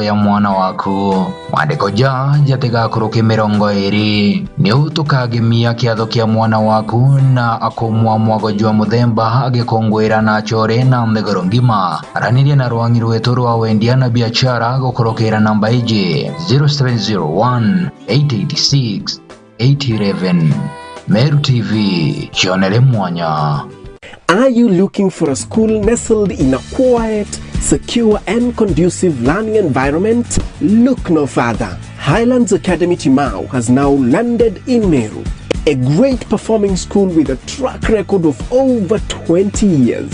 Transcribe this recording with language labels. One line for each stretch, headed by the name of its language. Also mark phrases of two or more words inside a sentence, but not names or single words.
Meru: ya mwana waku maandiko ja jatigakuruki 20 ni utukagimia kiatho kia mwana waku na akumwa mwago jwa muthemba agikongwira na chore na mthegoro ngima aranirie na rwangi rwetu rwa wendia na biashara gukurukira namba ije 0701 886 811 Meru TV chionere mwanya.
English: Are you looking for a school nestled in a quiet, secure and conducive learning environment? Look no further. Highlands Academy Timau has now landed in Meru. a great performing school with a track record of over 20 years.